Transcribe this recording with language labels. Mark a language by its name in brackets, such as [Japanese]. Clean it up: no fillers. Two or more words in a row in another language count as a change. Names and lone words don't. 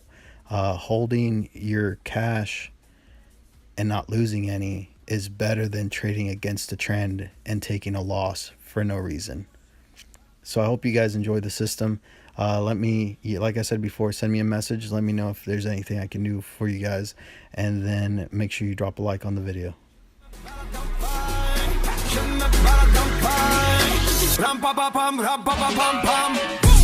[English] Holding your cash and not losing any is better than trading against the trend and taking a loss for no reason. So I hope you guys enjoy the system. Like I said before, send me a message. Let me know if there's anything I can do for you guys, and then make sure you drop a like on the video. Ram pa pa pam, ram pa pa pam pam.